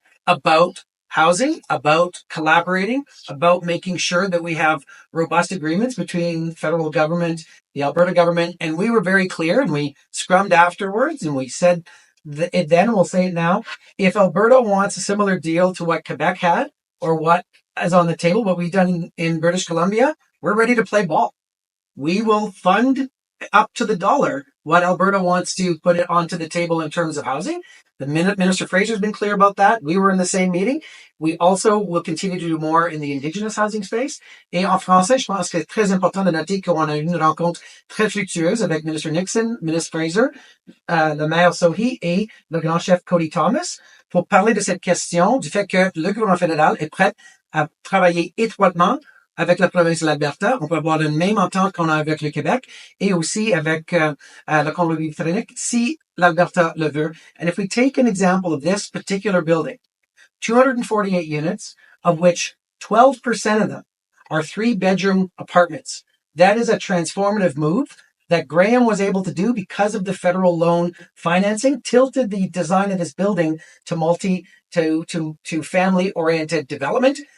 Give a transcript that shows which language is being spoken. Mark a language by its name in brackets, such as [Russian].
[English] about housing, about collaborating, about making sure that we have robust agreements between federal government, the Alberta government, and we were very clear and we scrummed afterwards and we said it then, and we'll say it now, if Alberta wants a similar deal to what Quebec had or what is on the table, what we've done in British Columbia, we're ready to play ball. We will fund up to the dollar what Alberta wants to put it onto the table in terms of housing. The Minister Fraser has been clear about that. We were in the same meeting. We also will continue to do more in the Indigenous housing space. [French] Et en français, je pense que c'est très important de noter qu'on a eu une rencontre très fructueuse avec Minister Nixon, Ministre Fraser, le maire Sohi et le grand chef Cody Thomas pour parler de cette question du fait que le gouvernement fédéral est prêt à travailler étroitement avec la province de l'Alberta. On peut avoir le même entente qu'on a avec le Québec et aussi avec la Colombie-Britannique si l'Alberta le veut. [English] And if we take an example of this particular building, 248 units, of which 12% of them are 3-bedroom apartments. That is a transformative move that Graham was able to do because of the federal loan financing, tilted the design of this building to family-oriented development.